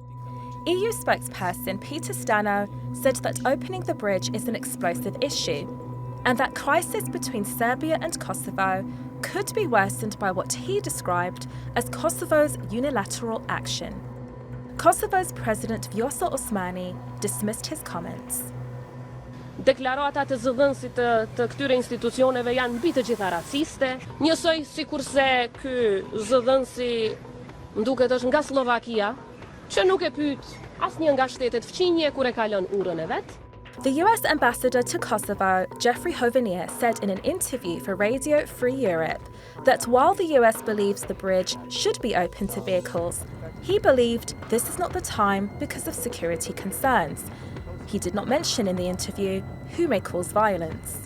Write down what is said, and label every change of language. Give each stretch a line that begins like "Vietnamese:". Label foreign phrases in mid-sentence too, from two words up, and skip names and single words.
English: EU spokesperson Peter Stano said that opening the bridge is an explosive issue, and that crisis between Serbia and Kosovo could be worsened by what he described as Kosovo's unilateral action. Kosovo's President Vjosa Osmani dismissed his comments.
Albanian: Deklaratat e zëdhënësit të këtyre institucioneve janë mbi të gjitha raciste, njësoj sikurse ky zëdhënësi nduket është nga Slovakia, që nuk e pyet asnjë nga shtetet fqinje kur e ka lënë urën e vet.
English: The US ambassador to Kosovo, Jeffrey Hovenier, said in an interview for Radio Free Europe that while the US believes the bridge should be open to vehicles, he believed this is not the time because of security concerns. He did not mention in the interview who may cause violence.